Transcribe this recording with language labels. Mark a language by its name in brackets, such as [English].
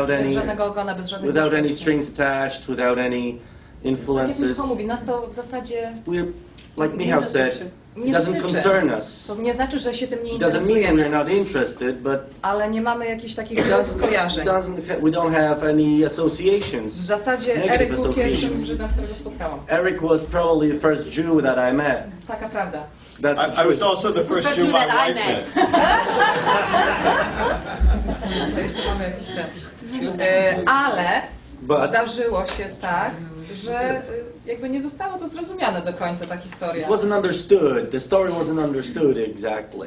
[Polish] bez żadnego ogona, bez żadnych [English] without any strings attached, without any influences. [Polish] Jak Michał mówi, nas to w zasadzie [English] like Michał said, it doesn't concern us. [Polish] To nie znaczy, że się tym nie [English] It doesn't mean [Polish] interesujemy. [English] we're not interested, but [Polish] Ale nie mamy jakichś takich skojarzeń. [English] we don't have any associations. [Polish] W zasadzie Eryk był pierwszym Żydem, którego spotkałam. [English] Eric was probably the first Jew that I met. [Polish] Taka prawda. [English] I was also the first Jew my wife met. [Polish] To jeszcze mamy jakiś ten. Ale zdarzyło się tak, że jakby nie zostało to zrozumiane do końca, ta historia. [English] It wasn't understood. The story wasn't understood exactly.